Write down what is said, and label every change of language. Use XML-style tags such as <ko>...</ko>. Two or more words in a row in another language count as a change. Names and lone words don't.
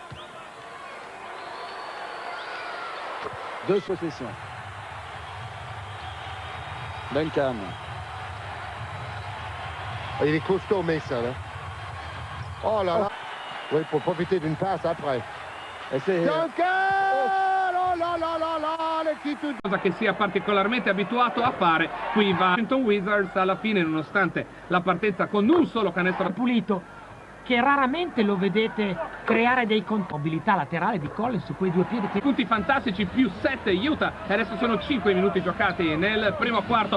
<fr>2 possessions. Duncan. Il est costaud, Mason. Hein? Oh là là. Oui, pour profiter d'une passe après.</fr> <it>E se...</it> <fr>Duncan! Oh là là là là!</fr> <it>Cosa che sia particolarmente abituato a fare. Qui va Washington Wizards alla fine, nonostante la partenza con un solo canestro pulito, che raramente lo vedete creare dei mobilità laterale di Collins su quei due piedi. Punti fantastici, più 7 Utah, e adesso sono 5 minuti giocati nel primo quarto.</it>